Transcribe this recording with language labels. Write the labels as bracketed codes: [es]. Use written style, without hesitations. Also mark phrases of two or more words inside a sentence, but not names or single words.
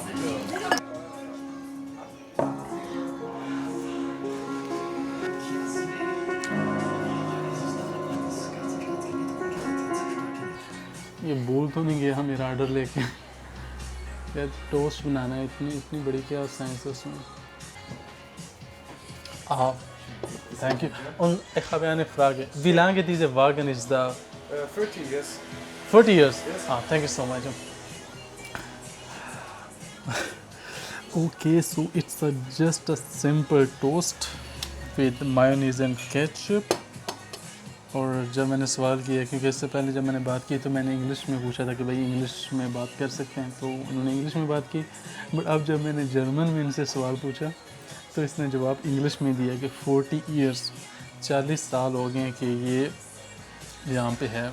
[hi] ये भूल तो नहीं गया मेरा ऑर्डर लेके। यार टोस्ट बनाना है, इतनी बड़ी क्या साइंस है उसमें। [en] Thank you. [de] Und ich habe eine Frage. Wie lange diese Wagen ist da? [en] 30 years. 40 years? Yes. Thank you so much. Okay, so it's just a simple toast with mayonnaise and ketchup. [hi] और जब मैंने सवाल किया, क्योंकि इससे पहले जब मैंने बात की तो मैंने इंग्लिश में पूछा था कि भाई इंग्लिश में बात कर सकते हैं, तो उन्होंने इंग्लिश में बात की। बट अब जब मैंने जर्मन में इनसे सवाल पूछा तो इसने जवाब इंग्लिश में दिया कि 40 ईयर्स, 40 साल हो गए कि ये यहाँ पे है।